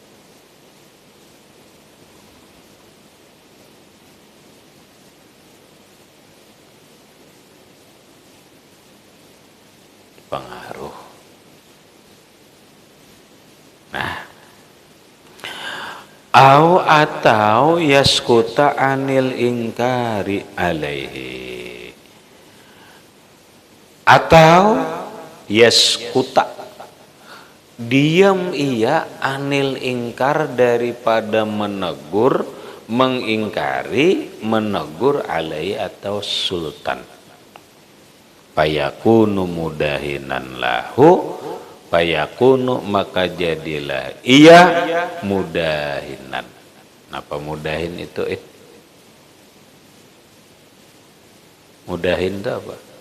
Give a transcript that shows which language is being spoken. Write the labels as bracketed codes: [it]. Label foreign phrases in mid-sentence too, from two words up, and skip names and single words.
[id] Pengaruh. [ar] Nah, atau yaskuta anil ingkari alaihi, [id] atau yaskuta diam ia [ar] anil ingkar [id] daripada menegur, mengingkari, menegur alaihi atau sultan. [ar] Payakunu mudahinan lahu, payakunu [id] maka jadilah ia [ar] mudahinan. [id] Apa mudahin itu? Mudahin itu apa?